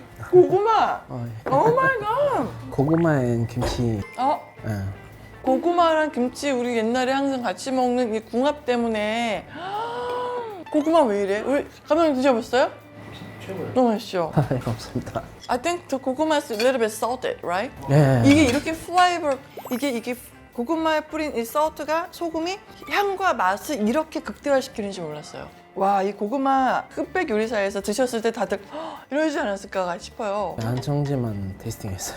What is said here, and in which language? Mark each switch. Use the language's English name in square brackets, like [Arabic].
[Korean] 고구마. 어, [English] 오 마이 갓. [Korean] 고구마 and 김치. 예. 고구마랑 김치 우리 옛날에 항상 같이 먹는 이 궁합 때문에 고구마 왜 이래? 우리 감독님 드셔봤어요? 최고요. 너무 맛있죠? 감사합니다. [English] I think the 고구마 is a little bit salted, right? [Korean] 예. 이게 이렇게 플레이버 이게 고구마에 뿌린 이 소스가 소금이 향과 맛을 이렇게 극대화시키는지 몰랐어요. 와, 이 고구마 흑백 요리사에서 드셨을 때 다들 이러지 않았을까 싶어요. 한정제만 테이스팅했어요.